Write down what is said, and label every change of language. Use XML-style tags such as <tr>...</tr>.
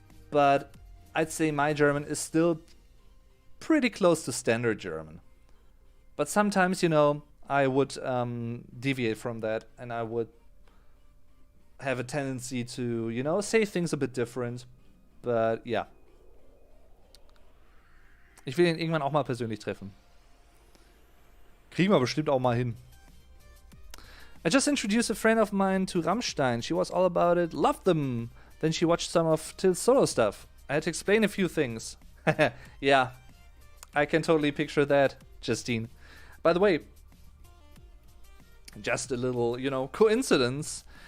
<en>But I'd say my German is still pretty close to standard German. But sometimes, you know, I would deviate from that, and I would have a tendency to, you know, say things a bit different. But yeah.</en> <de>Ich will ihn irgendwann auch mal persönlich treffen. Kriegen wir bestimmt auch mal hin.</de> <en>I just introduced a friend of mine to Rammstein. She was all about it, loved them. Then she watched some of Till's solo stuff. I had to explain a few things. Yeah, I can totally picture that, Justine. By the way, just a little, you know, coincidence.</en>